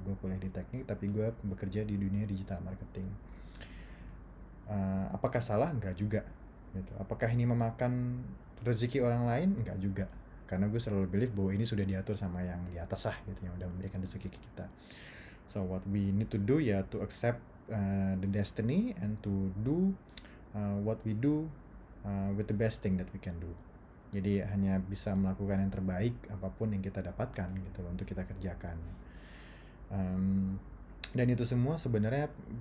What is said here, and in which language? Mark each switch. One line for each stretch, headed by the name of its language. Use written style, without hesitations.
Indonesian: Gue kuliah di teknik tapi gue bekerja di dunia digital marketing. Apakah salah? Enggak juga gitu. Apakah ini memakan rezeki orang lain? Enggak juga, karena gue selalu believe bahwa ini sudah diatur sama yang di atas lah gitu, yang udah memberikan rezeki ke kita.
English: So what we need to do ya to accept the destiny and to do what we do with the best thing that we can do.
Indonesian: Jadi hanya bisa melakukan yang terbaik apapun yang kita dapatkan gitu loh untuk kita kerjakan. um, dan itu semua sebenarnya